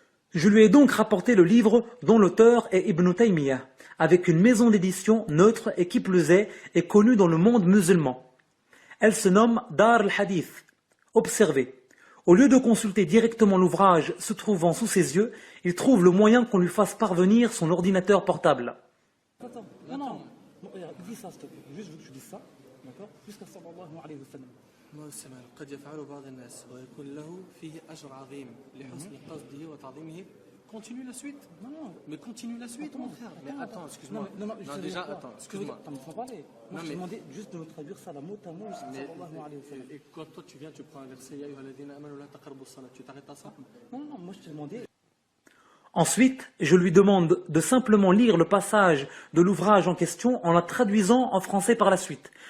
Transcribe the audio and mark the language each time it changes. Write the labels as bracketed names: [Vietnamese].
[French] Je lui ai donc rapporté le livre dont l'auteur est Ibn Taymiyyah, avec une maison d'édition neutre et qui plus est connue dans le monde musulman. Elle se nomme Dar al-Hadith. Observez. Au lieu de consulter directement l'ouvrage se trouvant sous ses yeux, il trouve le moyen qu'on lui fasse parvenir son ordinateur portable. Attends, non. Regarde, dis ça, s'il te plaît. Juste que tu dises ça, d'accord? Jusqu'à [Arabic] sallallahu alayhi wa sallam. قد يفعل بعض الناس ويكون له فيه أجر عظيم لحسن قصده وتعظيمه. [French] Continue la suite. Non. Mais continue la suite, mon frère. Mais attends, excuse-moi. Non, déjà, attends, excuse-moi. Attends, mais sans parler. Moi, je t'ai demandé juste de me traduire ça, la mot à mot, jusqu'à [Arabic] sallallahu alayhi wa sallam. [French] Et quand toi tu viens, tu prends un verset, [Arabic] Ya ayyuhalladhina amanu la taqrabu as-salat, [French] tu t'arrêtes à ça? Non, moi je t'ai demandé. Ensuite, je lui demande de simplement lire le passage de l'ouvrage en question en la traduisant en français par la suite.